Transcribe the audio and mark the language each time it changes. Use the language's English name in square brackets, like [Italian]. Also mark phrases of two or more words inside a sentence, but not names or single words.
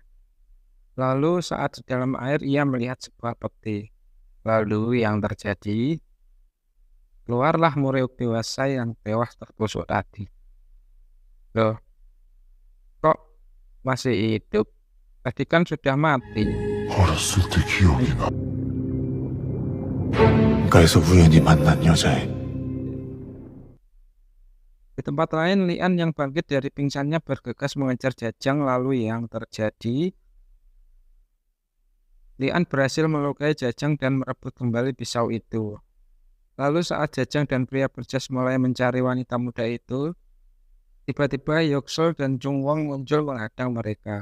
[Indonesian] Lalu saat di dalam air ia melihat sebuah peti. Lalu yang terjadi, keluarlah Murayuk dewasa yang tewas tertusuk tadi. Loh, kok masih hidup? Tadi kan sudah mati. [Korean] 어렸을 때 기억이 나. 가에서 우연히 만난 여자애. [Indonesian] Di tempat lain, Lian yang bangkit dari pingsannya bergegas mengejar Jajang. Lalu yang terjadi, Lian berhasil melukai Jajang dan merebut kembali pisau itu. Lalu saat Jajang dan pria berjas mulai mencari wanita muda itu, tiba-tiba Yeoksul dan Jungwon muncul menghadang mereka.